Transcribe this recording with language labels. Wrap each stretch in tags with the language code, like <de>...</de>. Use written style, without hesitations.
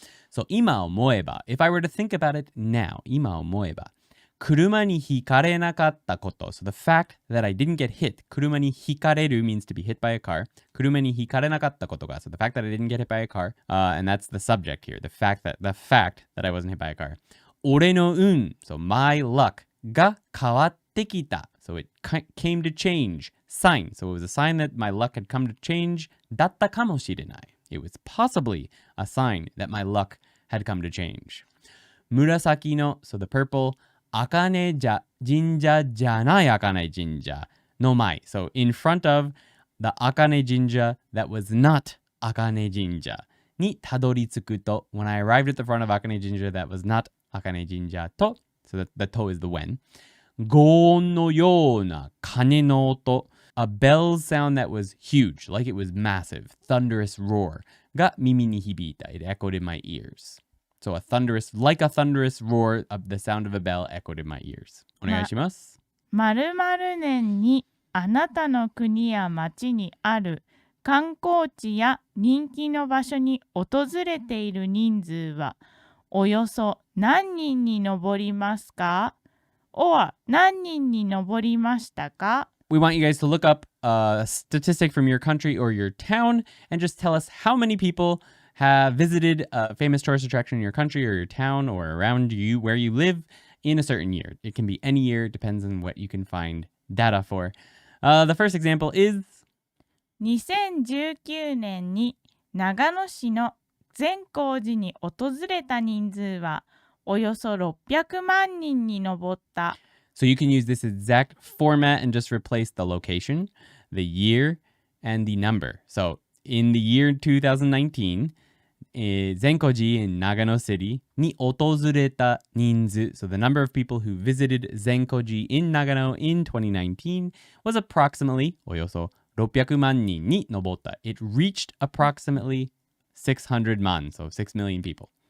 <en>So,</en> <ja>今思えば,</ja> <en>if I were to think about it now, 今思えば,</en> <ja>車にひかれなかったこと.</ja> <en>So the fact that I didn't get hit,</en> <ja>車にひかれる</ja> <en>means to be hit by a car.</en> <ja>車にひかれなかったことが.</ja> <en>So the fact that I didn't get hit by a car, and that's the subject here. The fact that I wasn't hit by a car.</en> <ja>俺の運,</ja> <en>so my luck,</en> <ja>が変わってきた.</ja> <en>So it came to change. Sign. So it was a sign that my luck had come to change.</en> <ja>だったかもしれない.</ja> <en>It was possibly a sign that my luck had come to change.</en> <ja>紫の,</ja> <en>so the purple,</en> <ja>茜神社じゃない茜神社の前.</ja> <en>So in front of the 茜神社 that was not</en> <ja>茜神社にたどり着くと</ja> <en>when I arrived at the front of 茜神社 that was not 茜神社と so the to is the when</en> <ja>轟音のような鐘の音</ja> <en>a bell sound that was huge like it was massive thunderous roar</en> <ja>が耳に響いた</ja> <en>it echoed in my ears. So like a thunderous roar of the sound of a bell echoed in my ears.</en> <ja>お願いします。〇〇年にあなたの国や町にある観光地や人気の場所に訪れている人数はおよそ何人に上りますか？ or 何人に上りましたか？</ja> <en>We want you guys to look up a statistic from your country or your town and just tell us how many people have visited a famous tourist attraction in your country or your town or around you where you live in a certain year. It can be any year, depends on what you can find data for. The first example is</en> <ja>2019年に長野市の善光寺に訪れた人数はおよそ600万人に上った。</ja> <en>So you can use this exact format and just replace the location, the year, and the number. So in the year 2019, 善光寺 in Nagano City</en> <ja>に訪れた人数</ja> <en>so the number of people who visited 善光寺 in Nagano in 2019 was approximately</en> <ja>およそ600万人に上った</ja> <en>It reached approximately 600 man, so 6 million people.</en>